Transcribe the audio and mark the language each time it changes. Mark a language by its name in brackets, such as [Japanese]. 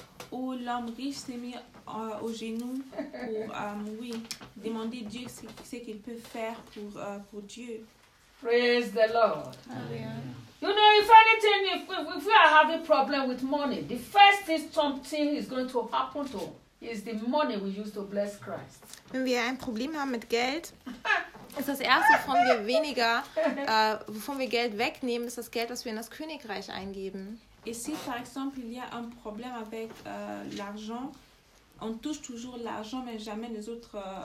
[French] Où l'homme riche s'est mis aux genoux pour demander Dieu ce qu'il peut faire pour Dieu. [English] Praise the Lord. Amen. You know, if anything, if we are having problem with money, the first thing something is going to happen to is the money we use to bless Christ. [German] Wenn wir ein Problem haben mit Geld, ist das erste, wovon wir Geld wegnehmen, ist das Geld, das wir in das Königreich eingeben. [French] Et si, par exemple, il y a un problème avec l'argent, on touche toujours l'argent, mais jamais les autres...